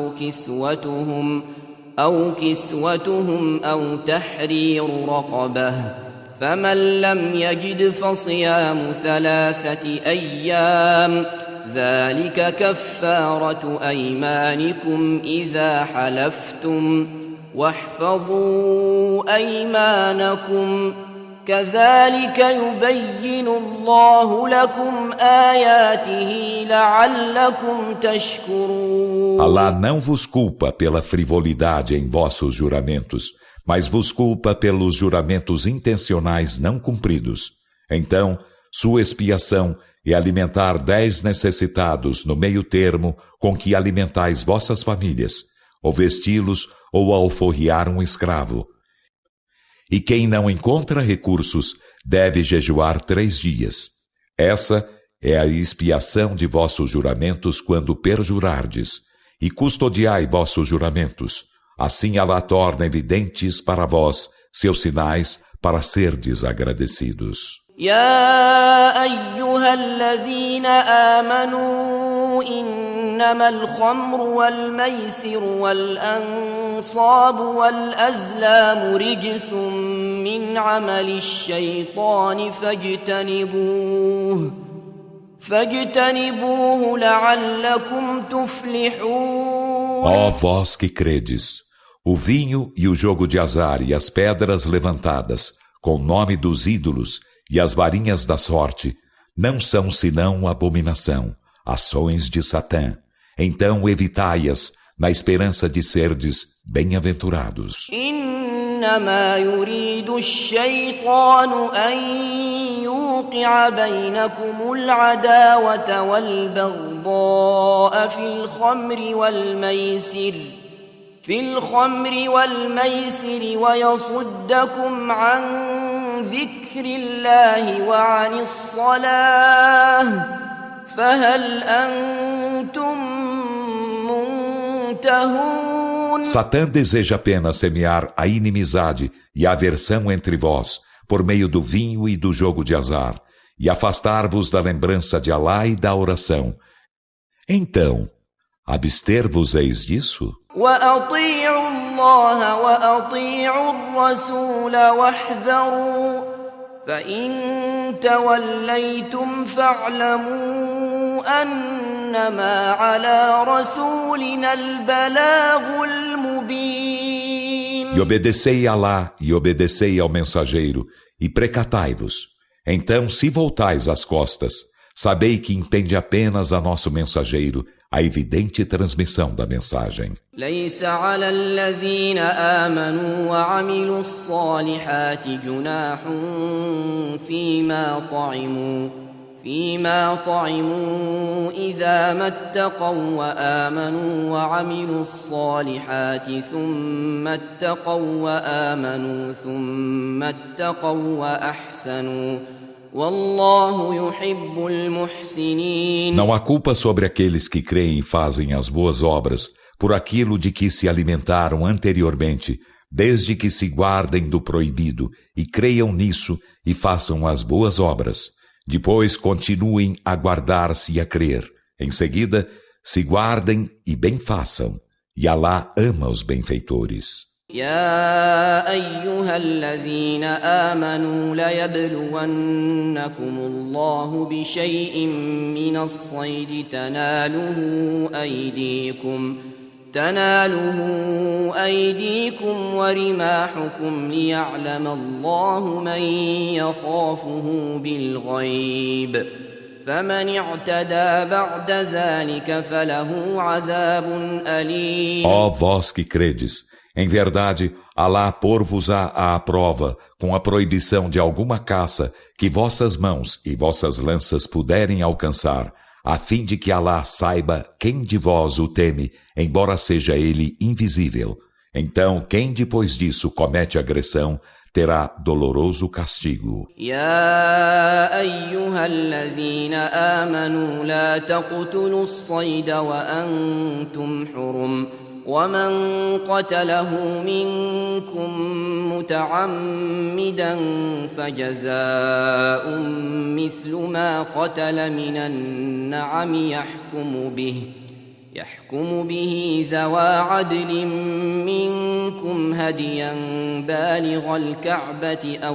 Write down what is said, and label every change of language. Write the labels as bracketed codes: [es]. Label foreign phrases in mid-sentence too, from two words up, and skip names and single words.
[ar] أو كسوتهم أو تحرير رقبة فمن لم يجد فصيام 3 أيام ذلك كفارة أيمانكم إذا حلفتم واحفظوا أيمانكم كذلك يبين الله لكم آياته لعلكم تشكرون. [pt] Alá não vos culpa pela frivolidade em vossos juramentos, mas vos culpa pelos juramentos intencionais não cumpridos. Então, sua expiação é alimentar 10 necessitados no meio termo com que alimentais vossas famílias, ou vesti-los ou alforriar um escravo. E quem não encontra recursos deve jejuar 3 dias. Essa é a expiação de vossos juramentos quando perjurardes, e custodiai vossos juramentos. Assim Alá torna evidentes para vós seus sinais para serdes agradecidos. [ar] يا أيها الذين آمنوا إنما الخمر والميسر والأنصاب والأزلام رجس من عمل الشيطان فاجتنبوه لعلكم تفلحون. [pt] Ó vós que credes, o vinho e o jogo de azar e as pedras levantadas com o nome dos ídolos e as varinhas da sorte não são senão abominação, ações de Satã. Então evitai-as na esperança de serdes bem-aventurados. [ar] إنما يريد الشيطان أن يوقع بينكم العداوة والبغضاء في الخمر والميسر ويصدكم عن ذكر الله وعن الصلاة فهل أنتم منتهون. [pt] Satã deseja apenas semear a inimizade e a aversão entre vós por meio do vinho e do jogo de azar e afastar-vos da lembrança de Alá e da oração. Então, abster-vos-eis disso? [ar] وأطيعوا الله وأطيعوا الرسول واحذروا فإن توليتم فاعلموا أنما على رسولنا البلاغ المبين. [pt] E obedecei a Alá e obedecei ao mensageiro, e precatai-vos. Então, se voltais as costas, sabei que impende apenas a nosso mensageiro a evidente transmissão da mensagem. [ar] ليس على الذين آمنوا وعملوا الصالحات جناح فيما طعموا إذا ما اتقوا وآمنوا وعملوا الصالحات ثم اتقوا وآمنوا ثم اتقوا وأحسنوا والله يحب المحسنين. [pt] Não há culpa sobre aqueles que creem e fazem as boas obras por aquilo de que se alimentaram anteriormente, desde que se guardem do proibido e creiam nisso e façam as boas obras. Depois continuem a guardar-se e a crer. Em seguida, se guardem e bem façam. E Alá ama os benfeitores. [ar] يا أيها الذين آمنوا ليبلونكم الله بشيء من الصيد تناله أيديكم ورماحكم ليعلم الله من يخافه بالغيب فمن اعتدى بعد ذلك فله عذاب أليم. [pt] Ó vós que credes, em verdade, Alá pôr-vos-á à prova com a proibição de alguma caça que vossas mãos e vossas lanças puderem alcançar, a fim de que Alá saiba quem de vós o teme, embora seja ele invisível. Então, quem depois disso comete agressão, terá doloroso castigo. [ar] يا أيها الذين آمنوا لا تقتلوا الصيد وأنتم حرم ومن قتله منكم متعمدا فجزاء مثل ما قتل من النعم يحكم به ذوى عدل منكم هديا بالغ الكعبة